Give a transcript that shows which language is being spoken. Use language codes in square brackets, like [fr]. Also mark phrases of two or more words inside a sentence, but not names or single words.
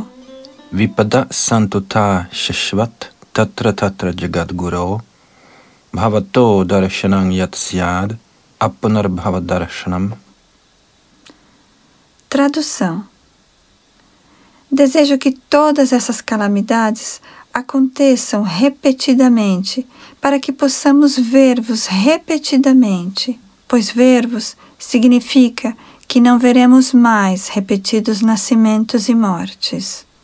[sa] विपद सन्तुत शश्वत् तत्र तत्र जगद्गुरो भवतो दर्शनं यत्स्याद् अपुनर्भव दर्शनम्. [pt] Tradução. Desejo que todas essas calamidades aconteçam repetidamente, para que possamos ver-vos repetidamente, pois ver-vos significa que não veremos mais repetidos nascimentos e mortes.